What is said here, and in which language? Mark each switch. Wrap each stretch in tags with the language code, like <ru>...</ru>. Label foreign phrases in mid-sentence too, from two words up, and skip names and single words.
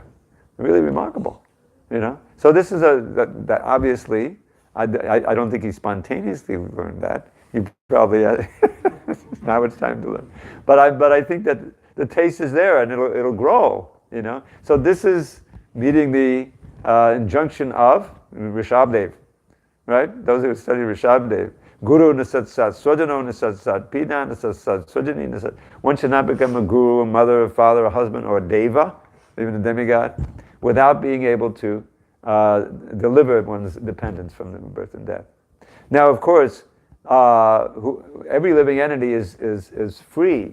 <en>Really remarkable, So this is that obviously, I don't think he spontaneously learned that. He probably, now it's time to learn. But I think that the taste is there and it'll grow, So this is meeting the injunction of Rishabdev, right? Those who study Rishabdev.</en> <sa>Guru nasat sat, swajano nasat sat, pina nasat sat, swajani nasat.</sa> <en>One should not become a guru, a mother, a father, a husband, or a deva, even a demigod, without being able to deliver one's dependence from the birth and death. Now, of course, every living entity is free.</en>